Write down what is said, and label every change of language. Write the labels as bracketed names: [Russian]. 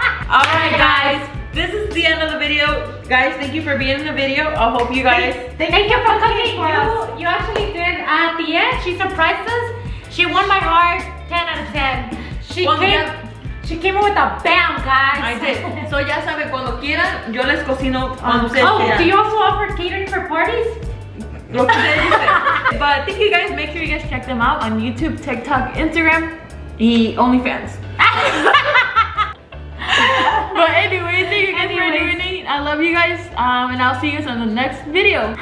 [English] Alright, guys. This is the end of the video. Guys, thank you for being in the video. I hope you guys. Thank you for cooking. You actually did. At the end, she surprised us. She won my heart. 10 out of 10. She came in with a bam, guys. I did. So [Spanish] ya saben, cuando quieran, yo les cocino cuando ustedes Oh, quieran. [English] do you also offer catering for parties? [Spanish] Lo que ustedes dicen. [English] But thank you guys. Make sure you guys check them out on YouTube, TikTok, Instagram, y OnlyFans. But anyways, thank you guys for tuning in. I love you guys. And I'll see you guys on the next video.